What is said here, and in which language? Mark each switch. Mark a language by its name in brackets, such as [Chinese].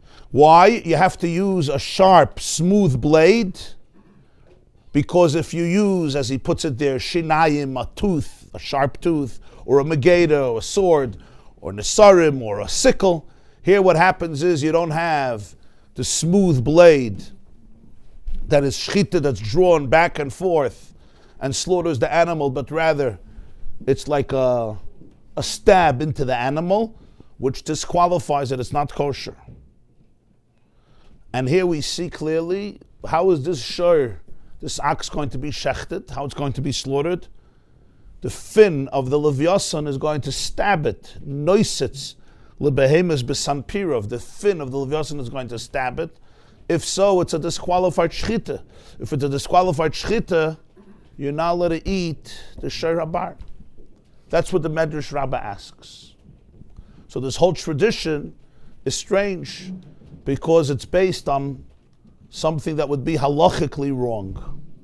[English] Why? You have to use a sharp, smooth blade, because if you use, as he puts it there, shinayim, a tooth, a sharp tooth, or a megeda, or a sword, or nesarim, or a sickle, here what happens is you don't have the smooth blade that is shchita, that's drawn back and forth and slaughters the animal, but rather it's like a stab into the animal, which disqualifies it. It's not kosher. And here we see clearly, how is this shor, this ox, going to be shechted, how it's going to be slaughtered? The fin of the Leviathan is going to stab it. [Hebrew] Noisitz lebehemes besanpirov. [English] The fin of the Leviathan is going to stab it. If so, it's a disqualified shchita. If it's a disqualified shchita, you're not allowed to eat the shor habar. That's what the Medrash Rabbah asks. So this whole tradition is strange because it's based on something that would be halachically wrong.